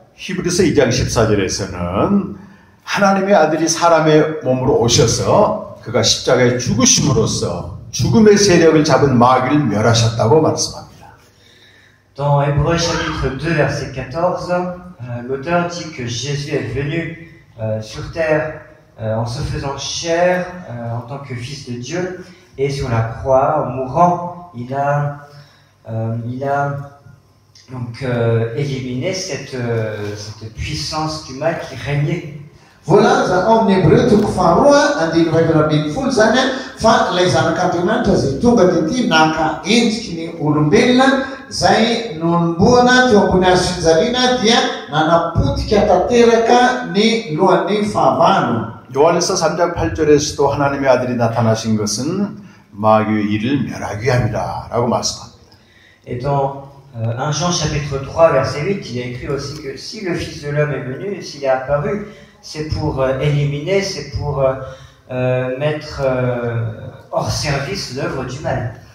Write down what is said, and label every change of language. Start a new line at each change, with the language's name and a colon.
Korean: 히브리서 2장 14절에서는 하나님의 아들이 사람의 몸으로 오셔서 그가 십자가에 죽으심으로써 죽음의 세력을 잡은 마귀를 멸하셨다고 말씀합니다.
French: Dans Hébreux chapitre 2 verset 14, l'auteur dit que Jésus est venu sur terre en se faisant chair en tant que fils de Dieu, et sur la croix, en mourant, il a donc éliminer cette puissance du mal qui régnait.
Malagasy: Vola za ao amin'ny Hébreu toko faharoa andiny iraika ambin'ny folo zany fa ilay zanak'Andriamanitra izay tonga tety naka endriky ny olombelona zay nomboana teo ambony hazo fijaliana dia nanapotika tanteraka ny lohan'ny fahavalo.
Korean: 요한일서 3장 8절에서도 하나님의 아들이 나타나신 것은 마귀의 일을 멸하기 위함이다 라고 말씀합니다.
French: Et dans 1 Jean chapitre 3 verset 8, il est écrit aussi que si le Fils de l'homme est venu, s'il est apparu, c'est pour éliminer, c'est pour mettre hors service l'œuvre du mal.